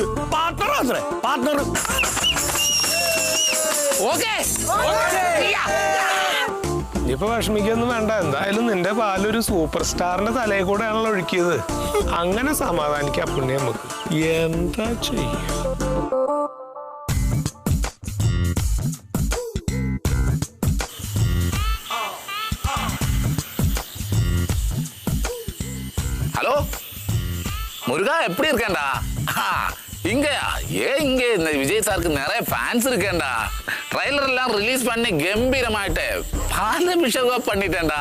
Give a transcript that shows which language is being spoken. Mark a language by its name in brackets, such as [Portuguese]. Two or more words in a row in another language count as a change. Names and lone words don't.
[Malayalam] പാർട്ട്ണർ അത്രേ, പാർട്ട്ണർ. ഓക്കെ. ഇപ്പൊ വിഷമിക്കൊന്നും വേണ്ട. എന്തായാലും നിന്റെ പാലൊരു സൂപ്പർ സ്റ്റാറിന്റെ തലയിൽ കൂടെയാണല്ലോ ഒഴുക്കിയത്. അങ്ങനെ സമാധാനിക്കാം പുണ്യ നമുക്ക്. എന്താ ചെയ്യ? [Tamil] ஹலோ முருகா, எப்படி இருக்கேன்டா? இங்கயா? இங்க இந்த விஜய் சாருக்கு நிறைய ஃபேன்ஸ் இருக்கேன்டா. ட்ரைலர் எல்லாம் ரிலீஸ் பண்ணி கம்பீரமாயிட்டு பாலபிஷேகம் பண்ணிட்டேன்டா.